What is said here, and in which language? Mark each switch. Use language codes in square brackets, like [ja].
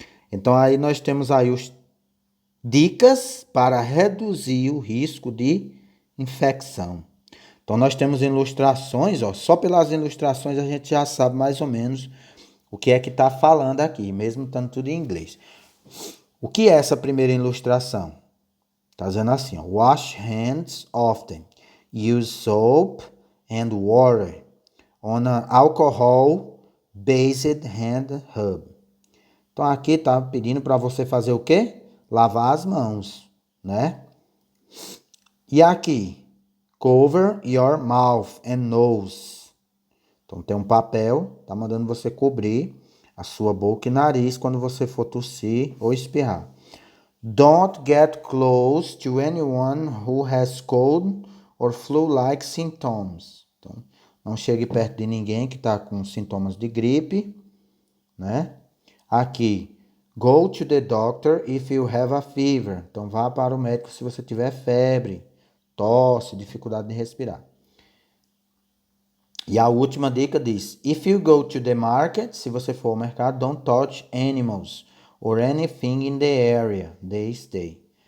[pt] Então aí nós temos aí os dicas para reduzir o risco de infecção. Então nós temos ilustrações, ó, só pelas ilustrações a gente já sabe mais ou menos o que é que está falando aqui, mesmo estando tudo em inglês. O que é essa primeira ilustração? Está dizendo assim, ó, [en] wash hands often, use soap and water on an alcohol-based hand rub. [pt] Então aqui está pedindo para você fazer o quê? Lavar as mãos, né? E aqui, [en] cover your mouth and nose. [pt] Então tem um papel, tá mandando você cobrir a sua boca e nariz quando você for tossir ou espirrar. [en] Don't get close to anyone who has cold or flu-like symptoms. [pt] Então, não chegue perto de ninguém que está com sintomas de gripe, né? Aqui, [en] go to the doctor if you have a fever. [pt] Então, vá para o médico se você tiver febre, tosse, dificuldade de respirar. E a última dica diz, [en] if you go to the market, [pt] se você for ao mercado, [en] don't touch animals or anything in the area they stay.